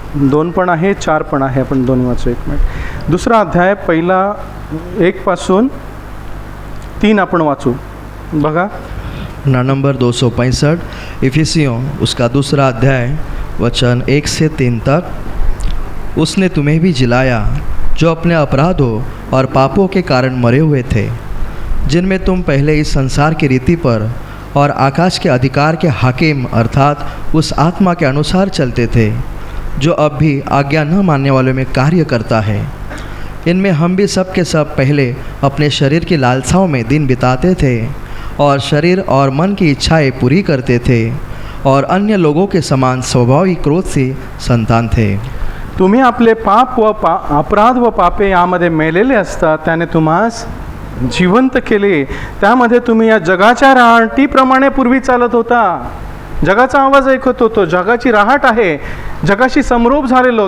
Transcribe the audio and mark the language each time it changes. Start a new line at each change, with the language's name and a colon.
Marathi: दोन पण आहे, 4 पण आहे, आपण दोन्ही वाचू. 1 मिनिट. 2 अध्याय पहिला 1 पासून 3 आपण वाचू. बघा
Hindi: ना नंबर 265 इफिसियों उसका 2 अध्याय वचन 1 से 3 तक. उसने तुम्हें भी जिलाया जो अपने अपराधों और पापों के कारण मरे हुए थे, जिनमें तुम पहले इस संसार की रीति पर और आकाश के अधिकार के हाकिम अर्थात उस आत्मा के अनुसार चलते थे जो अब भी आज्ञा न मानने वालों में कार्य करता है. इनमें हम भी सब के सब पहले अपने शरीर की लालसाओं में दिन बिताते थे और शरीर और मन की इच्छाएं पूरी करते थे और अन्य लोगों के समान स्वभावी क्रोध से संतान थे.
Marathi: तुम्ही आपले पाप व अपराध व पापे यामध्ये मेलेले असता त्याने तुम्हास जिवंत केले. त्यामध्ये तुम्ही या जगाच्या राहटीप्रमाणे पूर्वी चालत होता. जगाचा आवाज ऐकत होतो, जगाची राहट आहे, जगाशी समरूप झालेलो.